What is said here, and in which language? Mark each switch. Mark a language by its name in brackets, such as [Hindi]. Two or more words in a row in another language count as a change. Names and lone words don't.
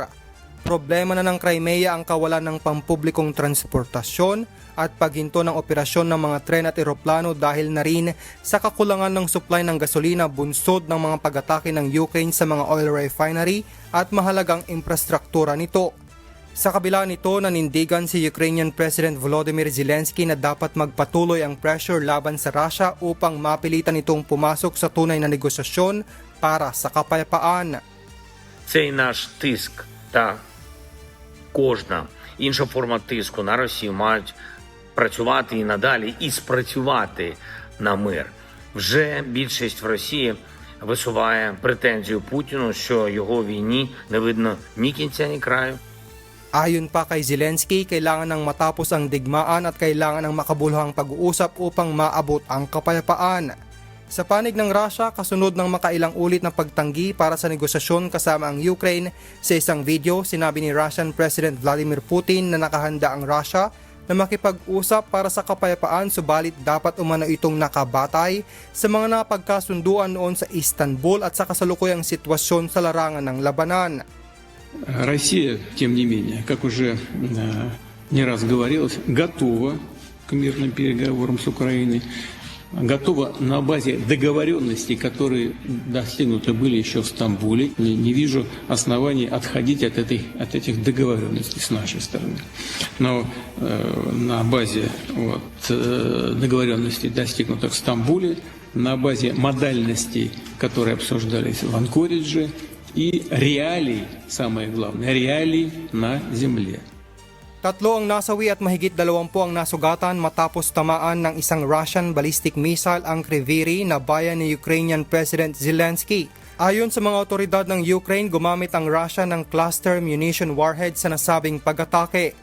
[Filipino] Problema na ng Crimea ang kawalan ng pampublikong transportasyon at paghinto ng operasyon ng mga tren at eroplano dahil na rin sa kakulangan ng supply ng gasolina bunsod ng mga pag-atake ng Ukraine sa mga [English] oil refinery [Filipino] at mahalagang infrastruktura nito. Sa kabila nito, nanindigan si [English] Ukrainian President [Filipino] Volodymyr Zelensky na dapat magpatuloy ang pressure laban sa Russia upang mapilitan itong pumasok sa tunay na negosasyon para sa kapayapaan. [Ukrainian] Цей наш тиск та кожна інша форма тиску на Росію мають працювати і надалі і спрацювати на мир. Вже більшість в Росії висуває претензію Путіну, що його війні не видно ні кінця, ні краю. [Filipino] Ayon pa kay Zelensky, kailangan ng matapos ang digmaan at kailangan ng makabuluhang pag-uusap upang maabot ang kapayapaan. Sa panig ng Russia, kasunod ng makailang ulit na pagtanggi para sa negosasyon kasama ang Ukraine, sa isang video, sinabi ni [English] Russian President [Filipino] Vladimir Putin na nakahanda ang Russia na makipag-usap para sa kapayapaan, subalit dapat umano itong nakabatay sa mga napagkasunduan noon sa Istanbul at sa kasalukuyang sitwasyon sa larangan ng labanan. [Russian] Россия, тем не менее, как уже не раз говорилось, готова к мирным переговорам с Украиной, готова на базе договоренностей, которые достигнуты были еще в Стамбуле. Не вижу оснований отходить от этих договоренностей с нашей стороны. Но на базе договоренностей, достигнутых в Стамбуле, на базе модальностей, которые обсуждались в Анкоридже, и реалий, самое главное, реалий на земле. [Filipino] 3 ang nasawi at mahigit 20 ang nasugatan matapos tamaan ng isang [English] Russian ballistic missile [Filipino] ang Kryvyi na bayan ni Ukrainian President Zelensky. Ayon sa mga otoridad ng Ukraine, gumamit ang Russia ng [English] cluster munition warhead [Filipino] sa nasabing pag-atake.